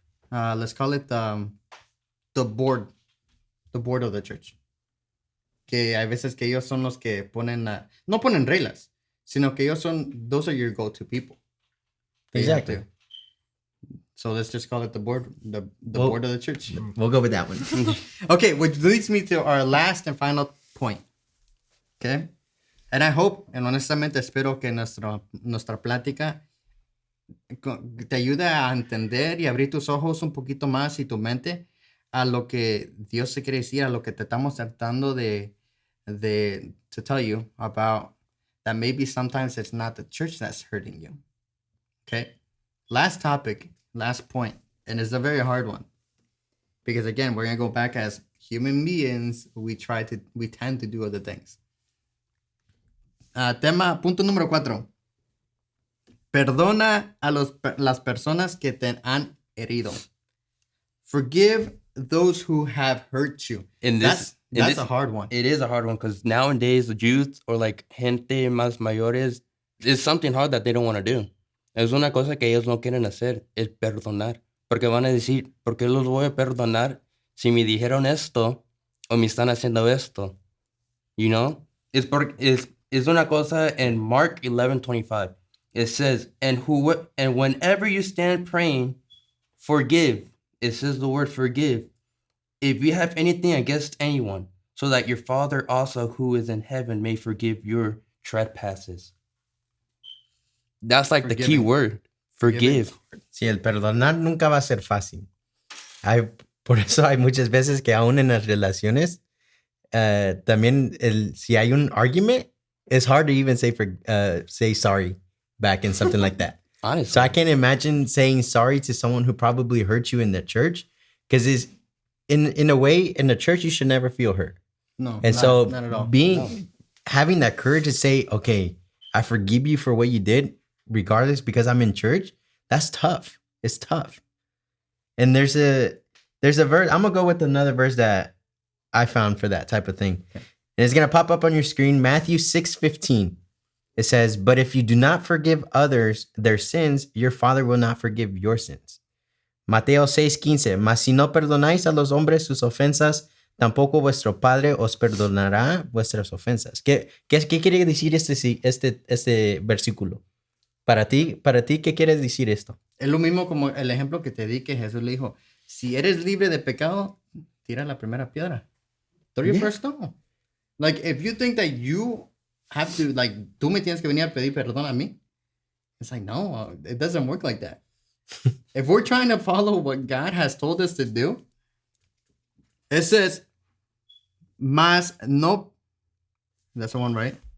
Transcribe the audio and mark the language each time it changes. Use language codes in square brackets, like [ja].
[en] Let's call it the board of the church. [es] Que hay veces que ellos son los que no ponen reglas, sino que [en] those are your go-to people. Exactly. So let's just call it the board, the Well- board of the church. We'll go with that one. Okay, which leads me to our last and final point. Okay? And I hope, and [es] honestamente espero que nuestra plática te ayude a entender y abrir tus ojos un poquito más y tu mente a lo que Dios se quiere decir, a lo que te estamos tratando [en] to tell you about that maybe sometimes it's not the church that's hurting you. Okay? Last topic last point, and it's a very hard one. Because again, we're going to go back as human beings, we tend to do other things. [es] Punto número 4. Perdona a las personas que te han herido. [en] Forgive those who have hurt you. That's a hard one. It is a hard one because nowadays the youth or like [es] gente más mayores, [en] it's something hard that they don't want to do. [es] Es una cosa que ellos no quieren hacer, es perdonar. Porque van a decir, ¿por qué los voy a perdonar si me dijeron esto o me están haciendo esto? [en] You know? [es] Es una cosa [en] in Mark 11:25. It says, and whenever you stand praying, forgive. It says the word forgive. If you have anything against anyone, so that your Father also who is in heaven may forgive your trespasses. That's like the key word. Forgive. [es] Sí, el perdonar nunca va a ser fácil. Por eso hay muchas veces que aún en las relaciones, también si hay un argument, [en] it's hard to even say sorry back in something like that. Honestly. So I can't imagine saying sorry to someone who probably hurt you in the church, because in a way, in the church, you should never feel hurt. No, and not at all. Having that courage to say, okay, I forgive you for what you did, regardless, because I'm in church, that's tough. It's tough. And there's a verse. I'm gonna go with another verse that I found for that type of thing. Okay. And it's gonna pop up on your screen, Matthew 6:15. It says, but if you do not forgive others their sins, your Father will not forgive your sins. [es] Mateo 6:15. Mas si no perdonáis a los hombres sus ofensas, tampoco vuestro Padre os perdonará vuestras ofensas. ¿Qué quiere decir este versículo? Para ti, ¿qué quiere decir esto? Es lo mismo como el ejemplo que te di, que Jesús le dijo, si eres libre de pecado, tira la primera piedra. [en] Throw your first stone. Like, if you think that you have to, like, [es] tú me tienes que venir a pedir perdón a mí, [en] it's like, no, it doesn't work like that. If we're trying to follow what God has told us to do, it says, [es] mas no, [en] that's the one, right?